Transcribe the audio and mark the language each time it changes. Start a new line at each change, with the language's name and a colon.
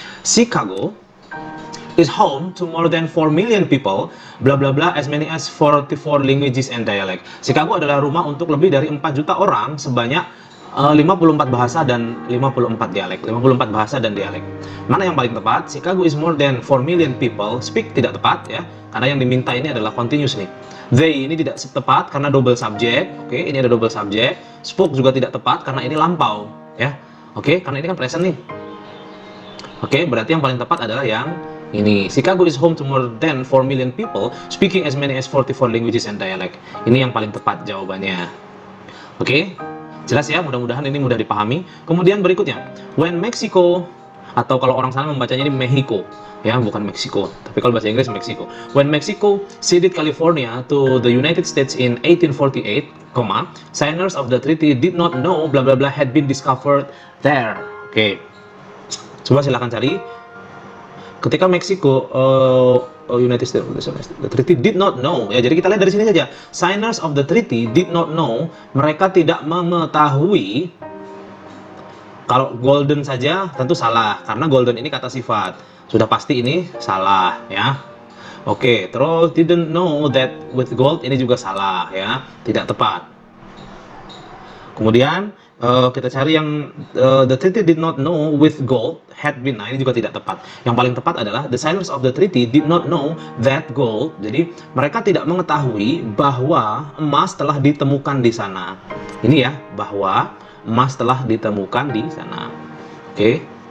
English: Chicago is home to more than 4 million people, bla bla bla, as many as 44 languages and dialect.
Indonesian: Chicago adalah rumah untuk lebih dari 4 juta orang sebanyak 54 bahasa dan 54 dialek. 54 bahasa dan dialek. Mana yang paling tepat?
English: Chicago is more than 4 million people.
Indonesian: Speak tidak tepat ya, karena yang diminta ini adalah continuous nih. They ini tidak tepat karena double subject. Oke, ini ada double subject. Spoke juga tidak tepat karena ini lampau ya. Oke, karena ini kan present nih. Oke, berarti yang paling tepat adalah yang ini.
English: Chicago is home to more than 4 million people speaking as many as 44 languages and dialect.
Indonesian: Ini yang paling tepat jawabannya. Oke. Jelas ya, mudah-mudahan ini mudah dipahami. Kemudian berikutnya, when Mexico, atau kalau orang sana membacanya ini Mexico, ya bukan Meksiko, tapi kalau bahasa Inggris Mexico.
English: When Mexico ceded California to the United States in 1848, signers of the treaty did not know bla bla bla had been discovered there.
Indonesian: Oke. Coba silakan cari. Ketika Meksiko
English: United States the treaty did not know
Indonesian: ya, jadi kita lihat dari sini saja,
English: signers of the treaty did not know,
Indonesian: mereka tidak mengetahui. Kalau golden saja tentu salah karena golden ini kata sifat, sudah pasti ini salah ya. Oke, terus didn't know that with gold ini juga salah ya, tidak tepat. Kemudian kita cari yang
English: the treaty did not know with gold had been.
Indonesian: Nah, ini juga tidak tepat. Yang paling tepat adalah
English: the signers of the treaty did not know that gold.
Indonesian: Jadi mereka tidak mengetahui bahwa emas telah ditemukan di sana. Ini ya, bahwa emas telah ditemukan di sana. Oke.